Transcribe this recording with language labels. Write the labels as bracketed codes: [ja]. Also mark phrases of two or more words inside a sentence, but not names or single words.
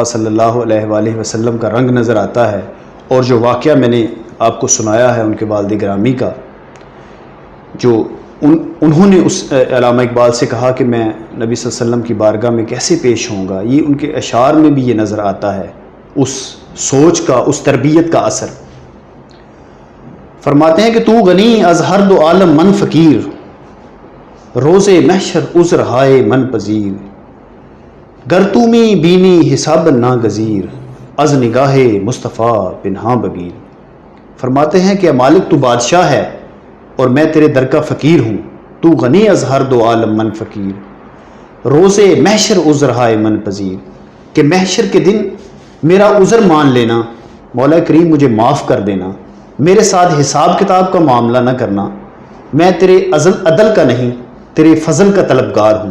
[ar] صلی اللہ علیہ وآلہ وسلم [ur] کا رنگ نظر آتا ہے، اور جو واقعہ میں نے آپ کو سنایا ہے ان کے والد گرامی کا، جو انہوں نے اس علامہ اقبال سے کہا کہ میں نبی [ar] صلی اللہ علیہ وسلم [ur] کی بارگاہ میں کیسے پیش ہوں گا، یہ ان کے اشعار میں بھی یہ نظر آتا ہے، اس سوچ کا، اس تربیت کا اثر۔ فرماتے ہیں کہ [fa] تو غنی از ہر دو عالم من فقیر، روز محشر عذر ہائے من پذیر، گر تو می بینی حساب ناگزیر، از نگاہ مصطفیٰ پنہاں بگیر۔ [ur] فرماتے ہیں کہ مالک تو بادشاہ ہے اور میں تیرے در کا فقیر ہوں، [fa] تو غنی از ہر دو عالم من فقیر، روز محشر عذر ہائے من پذیر، [ur] کہ محشر کے دن میرا عذر مان لینا، مولا کریم مجھے معاف کر دینا، میرے ساتھ حساب کتاب کا معاملہ نہ کرنا، میں تیرے عدل کا نہیں تیرے فضل کا طلبگار ہوں۔